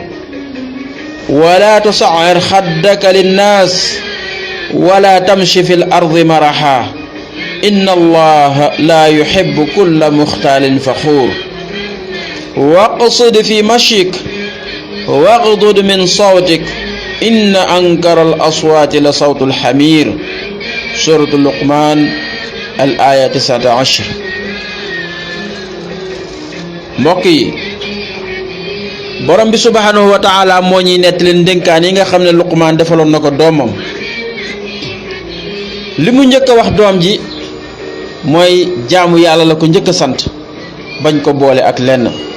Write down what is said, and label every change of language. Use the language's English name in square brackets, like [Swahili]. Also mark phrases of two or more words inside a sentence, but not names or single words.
[Arabic] ولا تصعر خدك للناس ولا تمش في الأرض مرحا إن الله لا يحب كل مختال فخور. واقصد في مشيك واغضض من صوتك إن أنكر الأصوات لصوت الحمير. سورة لقمان الآية 19. [Wolof] mbokk yi, borom bi [Arabic] سبحانه وتعالى [Wolof] moo ñuy nettali ndénkaan yi nga xam ne Luqmaan defaloon na ko doomam. li mu njëkk a wax doom ji mooy jaamu yàlla la ko njëkk a sant, bañ ko boole ak lenn.